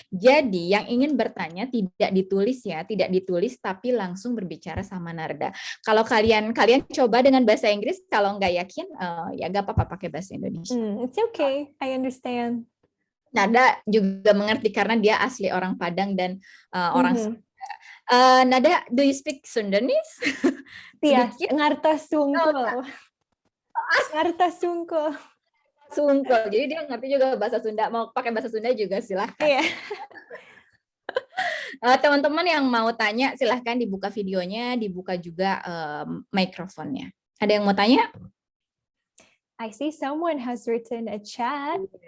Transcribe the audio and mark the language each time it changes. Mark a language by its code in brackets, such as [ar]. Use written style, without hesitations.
[id] Jadi, yang ingin bertanya tidak ditulis ya, tidak ditulis tapi langsung berbicara sama Narda. Kalau kalian coba dengan bahasa Inggris, kalau nggak yakin ya nggak apa-apa pakai bahasa Indonesia. [en] It's okay, I understand. [id] Nada juga mengerti karena dia asli orang Padang dan orang Sunda. [en] Nada, do you speak Sundanese? [su] Iya, ngarta sungkul. Ngarta sungkul. Sungkul. [id] Jadi dia ngerti juga bahasa Sunda. Mau pakai bahasa Sunda juga silahkan. Iya. Teman-teman yang mau tanya silahkan dibuka videonya, dibuka juga mikrofonnya. Ada yang mau tanya? [en] I see someone has written a chat.